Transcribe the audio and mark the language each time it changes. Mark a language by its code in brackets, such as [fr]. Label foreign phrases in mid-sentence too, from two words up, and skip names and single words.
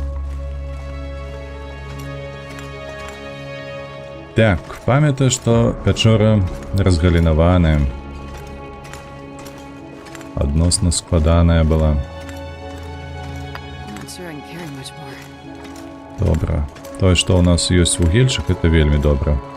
[uk] Так, пам'ятаю, [be] што пячора разгалінаваная. Адносна складаная была. [en] I'm not sure I can carry much more. [be] Добра. Тое, што ў нас ёсць вугельчык, это вельмі добра.